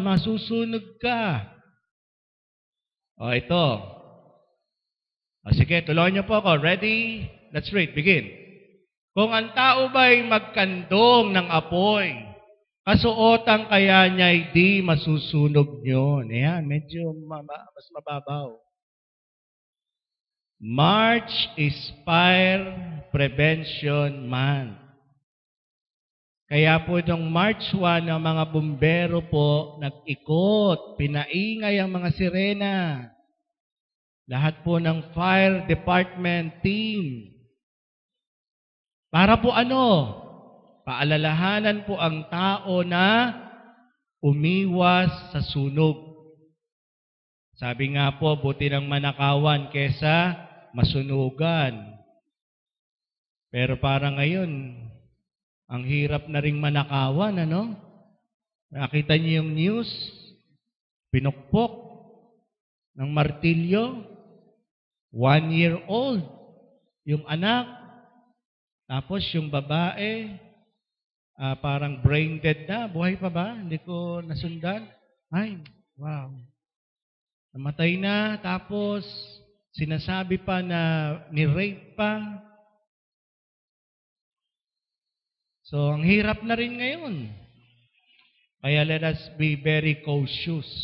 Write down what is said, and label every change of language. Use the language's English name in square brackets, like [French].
[Filipino] Masusunog ka. O, ito. O, sige, tuloy niyo po ako. [English] Ready? Let's read. Begin. [Filipino] Kung ang tao ba'y magkandong ng apoy, kasuotan kaya niya'y di masusunog yun. Ayan, medyo mas mababaw. [English] March is Fire Prevention Month. [Filipino] Kaya po itong March 1, ang mga bumbero po nag-ikot, pinaingay ang mga sirena. Lahat po ng fire department team. Para po ano? Paalalahanan po ang tao na umiwas sa sunog. Sabi nga po, buti ng manakawan kesa masunugan. Pero para ngayon, ang hirap na ring manakawan, ano? Nakita niyo yung news? Pinukpok ng martilyo, 1-year-old, yung anak. Tapos yung babae, parang brain dead na. Buhay pa ba? Hindi ko nasundan. Ay, wow. Namatay na, tapos sinasabi pa na ni-rape pa. So, ang hirap na rin ngayon. [English] Kaya let us be very cautious.